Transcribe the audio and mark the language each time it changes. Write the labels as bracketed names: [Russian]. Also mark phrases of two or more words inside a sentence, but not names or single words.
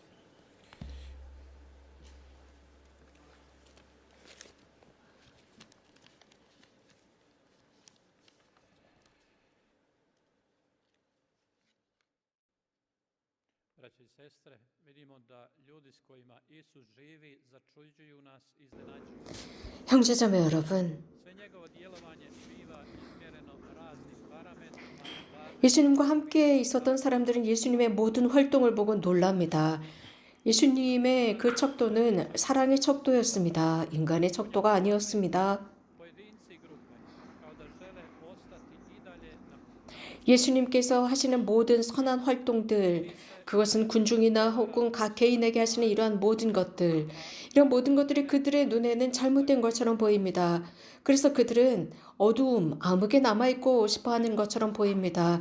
[Croatian] Braći i sestre, vidimo da ljudi s kojima Isus živi začuđuju nas, iznenađuju. [Korean] 형제자매 여러분, [Croatian] Sve njegovo djelovanje biva izmjereno raznim parametrima, [Korean] 예수님과 함께 있었던 사람들은 예수님의 모든 활동을 보고 놀랍니다. 예수님의 그 척도는 사랑의 척도였습니다. 인간의 척도가 아니었습니다. [Croatian] pojedinci i grupe, kao da žele ostati i dalje na [Korean] 예수님께서 하시는 모든 선한 활동들, 그것은 군중이나 혹은 각 개인에게 하시는 이러한 모든 것들, 이런 모든 것들이 그들의 눈에는 잘못된 것처럼 보입니다. 그래서 그들은 어두움, 암흑에 남아있고 싶어 하는 것처럼 보입니다.